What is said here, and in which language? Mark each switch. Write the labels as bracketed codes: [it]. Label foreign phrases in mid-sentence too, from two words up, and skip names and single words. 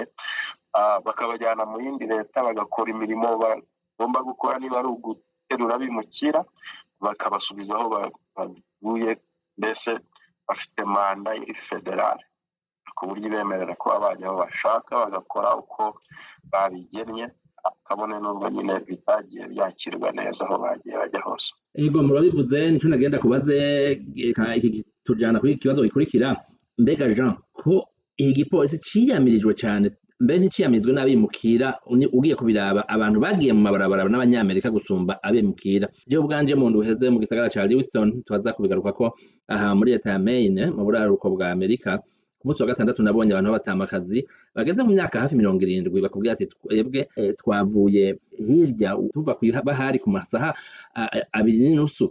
[rw] Bakabajyana mu yindi leta bagakora imirimo bagomba gukora, niba ari uguterura bimukira bakabasubiza aho bavuye. Mbese bafite manda iri federale ku buryo bemerera kuba bajya aho bashaka bagakora uko babigennye, kabone n'ubwo nyine bitagiye byakirwa neza aho bagiye bajya hose. [rn] Ego murabivuze, nico nagenda kubaze iki tujana kuri ikibazo gikurikira. Mbega Jean, ko iki gipolisi ciyamirijwe cyane, mbe nticiyamirizwe n'abimukira? Ugiye kubiraba abantu bagiye mu mabarabara n'abanyamerika gusumba abimukira. Je ubwanje mu nduheze mu gisagara ca Lewiston, twaza kubigaruka ko aha muri leta ya Maine mu buraruko bwa Amerika, ku munsi wa gatandatu nabonye abantu batamakazi bageze mu myaka hafi 70 bakubwira ati twebwe twavuye hirya tuva bahari ku masaha 2:30.